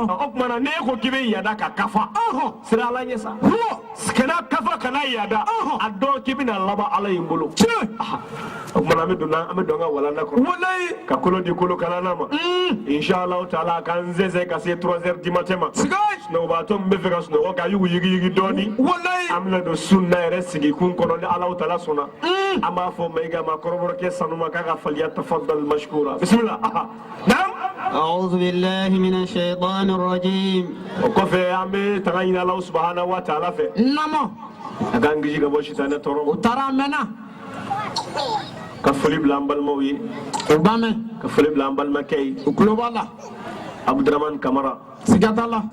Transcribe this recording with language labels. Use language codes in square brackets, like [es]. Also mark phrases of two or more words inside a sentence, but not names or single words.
[bm] o tuma na n'e ko k'i bɛ yaada ka kafa sira ala ɲɛ sa kana kafa kana yaada a dɔn k'i bɛna laban ala in bolo o tuma na an bɛ don an ka walanda kɔnɔ Wallahi. ka kolo di kolo kalana ma inshallah taala k'an zɛzɛ ka se 3h [fr] du matin [bm] ma Sigai. sunɔgɔbaatɔ min bɛ fɛ ka sunɔgɔ ka yugu yigi dɔɔni Wallahi. an bɛna don sunna yɛrɛ sigi kun kɔnɔ ni ala taala sɔnna an b'a fɔ Mayiga ma kɔrɔbɔrɔkɛ sanuma k'a ka faliya [ar] تفضل مشكورة بسم الله نعم أعوذ بالله من الشيطان الرجيم [bm] o kɔfɛ an bɛ taga ɲini ala subahana wa taala fɛ Nama. a k'an kisi ka bɔ sitanɛ tɔɔrɔ O ma taara a mɛnna. ka foli bila an balimaw ye O b'a mɛn. ka foli bila an balimakɛ ye O tulo b'a la. Abdurahmane Kamara Siga t'a la.